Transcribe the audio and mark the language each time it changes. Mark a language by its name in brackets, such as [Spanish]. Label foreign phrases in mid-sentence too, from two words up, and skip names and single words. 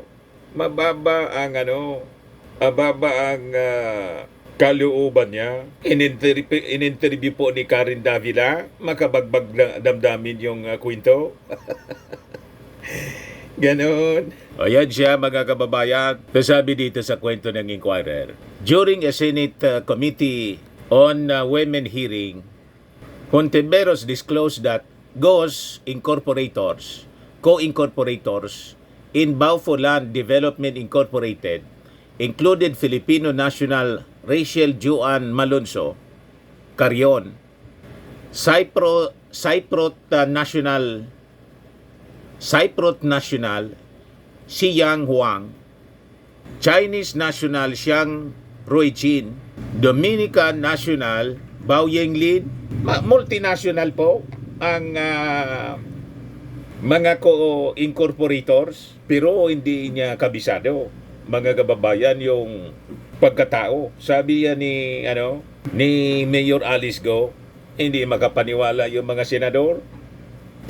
[Filipino] Mababa ang kalooban niya. In-interview po ni Karen Davila, makabagbag na damdamin yung kwento. Ganon. Ayan siya, mga kababayan. Sabi dito sa kwento ng Inquirer, [English] during a Senate committee on women hearing, Hontiveros disclosed that Go's co-incorporators in Baufo Land Development Incorporated included Filipino national Rachel Juan Malonzo Carion, Cyprot National Xiyang Huang, Chinese national Xiang Ruijin, Dominican national Bao Yenglin, [Filipino] multinational po ang mga co-incorporators, pero hindi niya kabisado, mga kababayan, yung pagkatao. Sabi yan ni Mayor Alice Go, hindi makapaniwala yung mga senador.